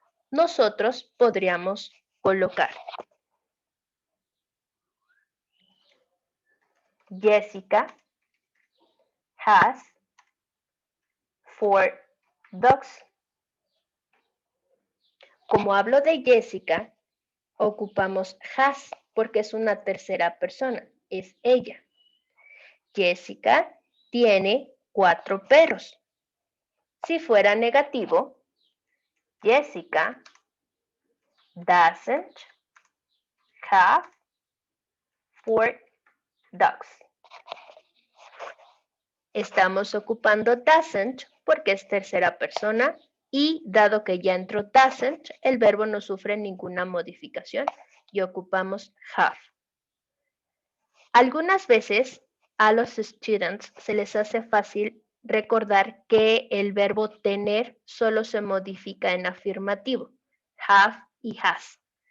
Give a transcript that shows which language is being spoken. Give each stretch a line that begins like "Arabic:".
Spanish: Nosotros podríamos colocar
English: Jessica has 4 dogs.
Spanish: Como hablo de Jessica, ocupamos has porque es una tercera persona, es ella. Jessica tiene 4 perros. Si fuera negativo,
English: Jessica doesn't have 4 dogs.
Spanish: Estamos ocupando doesn't porque es tercera persona y dado que ya entró doesn't, el verbo no sufre ninguna modificación y ocupamos have. Algunas veces a los students se les hace fácil recordar que el verbo tener solo se modifica en afirmativo, have y has.